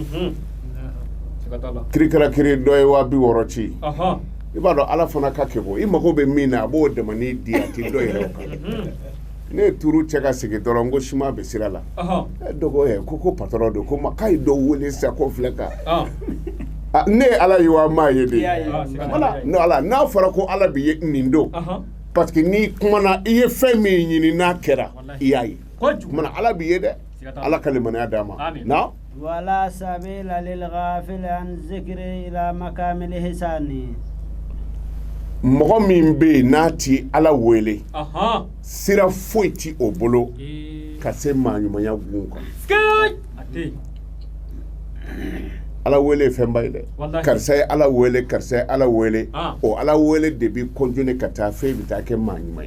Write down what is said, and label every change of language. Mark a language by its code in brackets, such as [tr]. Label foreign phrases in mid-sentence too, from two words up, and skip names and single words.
[bm] kirikara kiri dɔ ye 60,000 ci i b'a dɔn ala fana ka kɛ ko i mago bɛ min na a b'o dɛmɛni di a ti dɔ yɛrɛ o kan ne ye turu cɛ ka sigi dɔrɔn ko sima bɛ sira la dɔgɔ ko patɔrɔn don ko k'a ye dɔ wele sisan ko filɛ ka ne ye ala ye wa maa ye de n'a fɔra ko ala bɛ ye nin don parce que n'i kumana i ye fɛn min ɲini n'a kɛra i y'a ye kumana ala bɛ ye dɛ ala ka limaniya d'a ma na [ar] ولا سبيل للغافل عن الذكر إلى مقام الإحسان [bm] mɔgɔ min bɛ yen n'a ti ala wele sira foyi ti o bolo ka se maa ɲumanya gun kan ala wele fɛn ba ye dɛ karisa ye ala wele karisa ye ala wele o ala wele de bi continuer ka taa fɛn bi taa kɛ maa ɲuman ye